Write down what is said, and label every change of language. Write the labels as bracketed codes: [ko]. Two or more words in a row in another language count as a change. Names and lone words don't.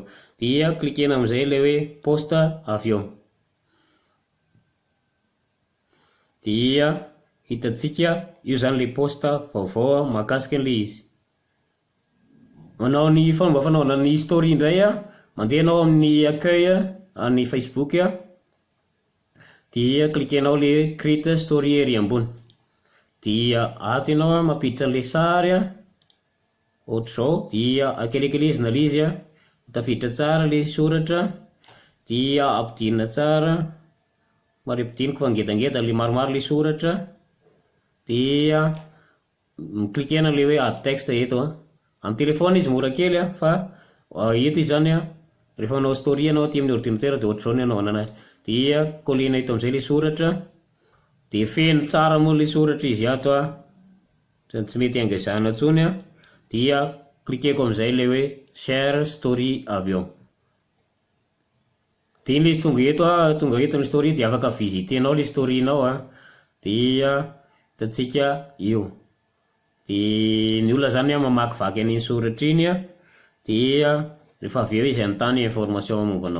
[mg] Dia klikena amin'izay ilay hoe post avy eo, dia hitantsika io zany ilay post vaovao mahakasika an'ilay izy. Manao ny fomba fanaovana ny story indray mandeha anao amin'ny accueil ny Facebook dia klikenao ilay [en] create story [mg] ery ambony, dia ato ianao mampiditra an'ilay sary ohatr'izao, dia akelekelezina ilay izy tafiditra tsara ilay soratra, dia ampidinina tsara mary ampidiniko fa ngedangeda ilay maromaro ilay soratra, dia klikena ilay hoe [en] add text [mg] eto amin'ny telefona izy mora kely fa eto izy zany rehefa manao story ianao aty amin'ny ordinateur dia ohatr'izao ny anaovana anazy. Dia kolena eto amin'izay ilay soratra dia feno tsara moa ilay soratra izy ato zany tsy mety angezana intsony dia klikeko amin'izay ilay hoe [en] share story [mg] avy eo. Dia iny ilay izy tonga eto ny story dia afaka visitenao ilay story-nao dia hitantsika io. Dia ny olona zany mamakivaky an'iny soratra iny dia rehefa avy eo izy anontany information mombanao.